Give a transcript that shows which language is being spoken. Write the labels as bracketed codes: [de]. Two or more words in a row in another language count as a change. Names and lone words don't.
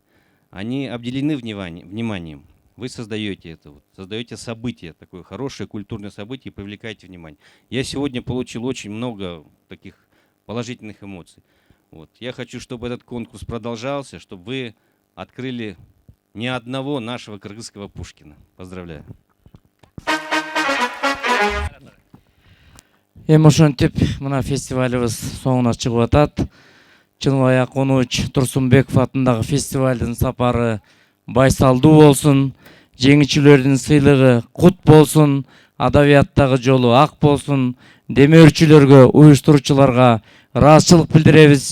[ru] Они обделены вниманием. Вы создаете это, создаете событие, такое хорошее культурное событие и привлекаете внимание. Я сегодня получил очень много таких положительных эмоций. Вот. Я хочу, чтобы этот конкурс продолжался, чтобы вы открыли не одного нашего кыргызского Пушкина. Поздравляю. [ky] Эми ошентип мына фестивалыбыз соңуна чыгып атат. Чыныбай Акуныч Турсунбеков атындагы фестивалдын сапары байсалдуу болсун, жеңүүчүлөрдүн сыйлыгы кут болсун, адабияттагы жолу ак болсун, демөөрчүлөргө, уюштуруучуларга ыраазычылык билдиребиз.